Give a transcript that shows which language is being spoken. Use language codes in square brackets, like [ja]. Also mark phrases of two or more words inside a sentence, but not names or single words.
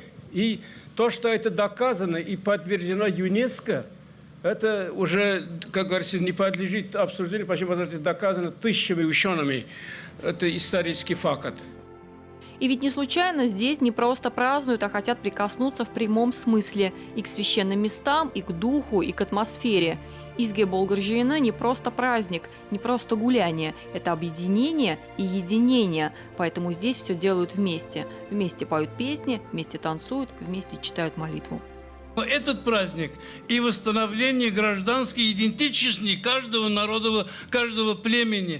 [ru] И то, что это доказано и подтверждено ЮНЕСКО, это уже, как говорится, не подлежит обсуждению, почему это доказано тысячами учеными. Это исторический факт. И ведь не случайно здесь не просто празднуют, а хотят прикоснуться в прямом смысле и к священным местам, и к духу, и к атмосфере. Изге Болгар жиыны не просто праздник, не просто гуляние. Это объединение и единение. Поэтому здесь все делают вместе. Вместе поют песни, вместе танцуют, вместе читают молитву. Этот праздник и восстановление гражданской идентичности каждого народа, каждого племени.